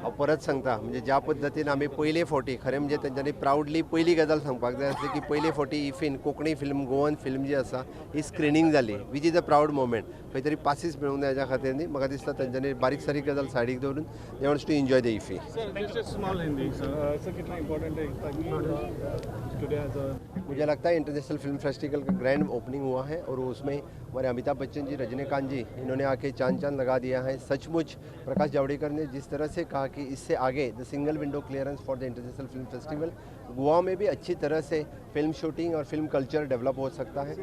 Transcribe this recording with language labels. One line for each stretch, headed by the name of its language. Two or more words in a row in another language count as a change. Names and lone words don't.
Konkani: हांव परत सांगता म्हणजे ज्या पद्दतीन आमी पयले फावटी खरें म्हणजे तेंच्यांनी प्रावडली पयली गजाल सांगपाक जाय आसली की पयले फावटी इफीन कोंकणी फिल्म
English: Goan film
Konkani: जी आसा ही स्क्रिनींग जाली
English: which is a proud moment.
Konkani: खंय तरी पासीस मेळूंक जाय हेच्या खातीर न्ही म्हाका दिसता तेंच्यांनी बारीक सारीक गजाल सायडीक दवरून
English: they wants to enjoy the IFFI. small Hindi sir कितना important है today as a
Hindi: मुझे लगता है
English: International Film Festival
Hindi: का
English: grand opening
Hindi: हुआ है और उसमें हमारे अमिताभ बच्चन जी रजनीकांत जी इन्होंने आके चांद चांद लगा दिया है. सचमुच प्रकाश जावड़ेकर ने जिस तरह से कहा कि इससे आगे
English: the single window clearance for the International Film Festival
Hindi: गोवा में भी अच्छी तरह से
English: film shooting
Hindi: और
English: film culture develop
Hindi: हो सकता है.